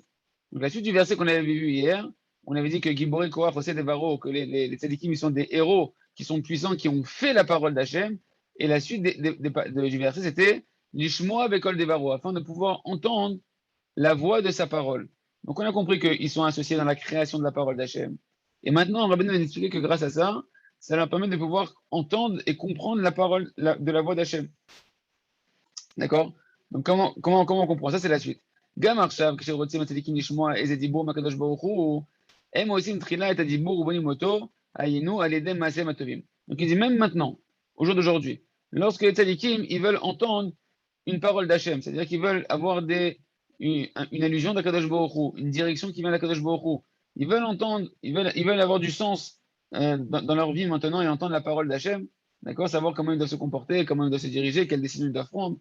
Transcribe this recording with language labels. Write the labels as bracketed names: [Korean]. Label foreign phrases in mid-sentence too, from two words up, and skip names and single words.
[French] Donc la suite du verset qu'on avait vu hier, on avait dit que [Hebrew] גיבורי כוח עושי דברו, [French] que les tzadikim, ils sont des héros qui sont puissants, qui ont fait la parole d'Hachem, et la suite du verset, c'était [Hebrew] לשמוע בקול דברו, [French] afin de pouvoir entendre la voix de sa parole. Donc on a compris qu'ils sont associés dans la création de la parole d'Hachem. Et maintenant, Rabbeinu va nous expliquer que grâce à ça, ça leur permet de pouvoir entendre et comprendre la parole de la voix d'Hachem. D'accord? Donc comment on comprend ça? C'est la suite. [Hebrew] גם עכשיו, כשרוצים הצדיקים לשמוע איזה דיבור מהקדוש ברוך הוא, הם עושים תחילה את הדיבור ובונים אותו, היינו על ידי מעשיהם הטובים. [French] Donc il dit même maintenant, au jour d'aujourd'hui, lorsque les tzadikim, ils veulent entendre une parole d'Hachem, c'est-à-dire qu'ils veulent avoir une allusion d' [Hebrew] הקדוש ברוך הוא, [French] une direction qui vient d' [Hebrew] הקדוש ברוך הוא. [French] Ils veulent entendre, ils veulent avoir du sens dans leur vie maintenant et entendre la parole d'Hachem, d'accord, savoir comment ils doivent se comporter, comment ils doivent se diriger, quelles décisions ils doivent prendre.